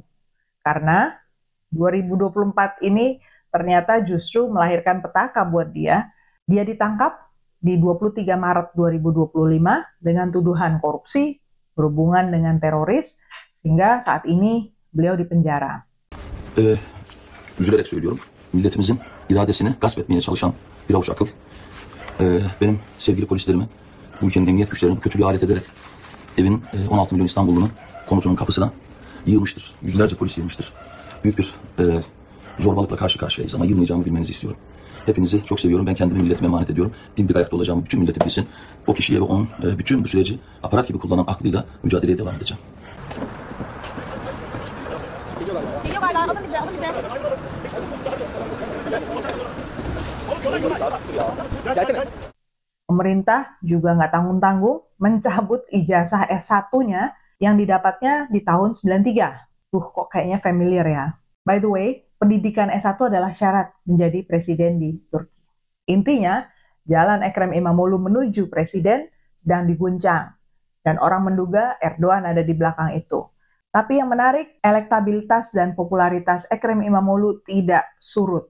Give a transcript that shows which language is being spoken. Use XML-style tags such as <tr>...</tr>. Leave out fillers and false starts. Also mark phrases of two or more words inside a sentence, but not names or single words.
<id>Karena 2024 ini ternyata justru melahirkan petaka buat dia. Dia ditangkap di 23 Maret 2025 dengan tuduhan korupsi, berhubungan dengan teroris, sehingga saat ini beliau dipenjara.</id> <tr>Üzülerek söylüyorum. Milletimizin iradesini gasp etmeye çalışan bir avuç akıl. Benim sevgili polislerimi bu ülkenin emniyet güçlerini kötülüğe alet ederek evin 16 milyon İstanbullu'nun konutunun kapısına yığmıştır. Yüzlerce polis yığmıştır. Büyük bir zorbalıkla karşı karşıyayız ama yılmayacağımı bilmenizi istiyorum. Hepinizi çok seviyorum. Ben kendimi milletime emanet ediyorum. Dimdik ayakta olacağımı bütün milletim bilsin. O kişiye ve onun bütün bu süreci aparat gibi kullanan aklıyla mücadeleye devam edeceğim.</tr> <id>Pemerintah juga nggak tanggung-tanggung mencabut ijazah S1-nya yang didapatnya di tahun 93. Kok kayaknya familiar ya.</id> <en>By the way,</en> <id>pendidikan S1 adalah syarat menjadi presiden di Turki. Intinya, jalan Ekrem İmamoğlu menuju presiden sedang diguncang. Dan orang menduga Erdogan ada di belakang itu. Tapi yang menarik, elektabilitas dan popularitas Ekrem İmamoğlu tidak surut.</id>